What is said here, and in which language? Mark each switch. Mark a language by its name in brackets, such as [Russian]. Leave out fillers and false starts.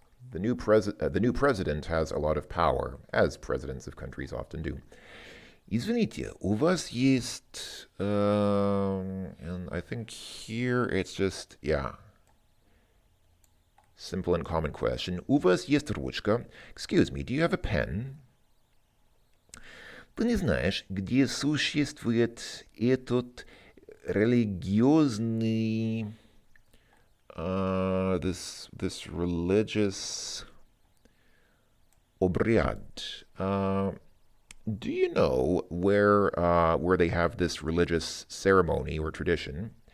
[English] The new president has a lot of power, as presidents of countries often do. [Russian] Извините, у вас есть... [English] and I think here it's just, yeah. Simple and common question. [Russian] У вас есть ручка? [English] Excuse me, do you have a pen? [Russian] Ты не знаешь, где существует этот религиозный... [English] this religious обряд. Do you know where they have this religious ceremony or tradition?